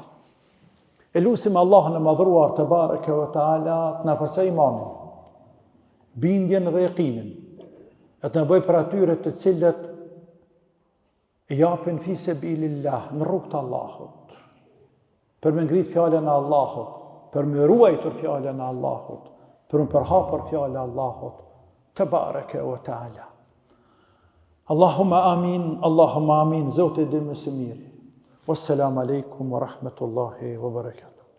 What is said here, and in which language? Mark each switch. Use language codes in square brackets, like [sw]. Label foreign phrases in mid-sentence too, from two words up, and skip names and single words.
[sq] E lusim Allahun e madhruar të [ar] تبارك وتعالى [sq] të në përse imanin, bindjen dhe yaqinin, e të në bëj për atyre të cilët i japin [ar] في سبيل الله, [sq] në rrugt të Allahut, për me ngrit fjallën e Allahut, për me ruajtur fjallën e Allahut, për me përhapur fjallën e Allahut, të [ar] تبارك وتعالى. اللهم آمين, [sq] Zote dhe më së miri. [ar] والسلام عليكم ورحمة الله وبركاته.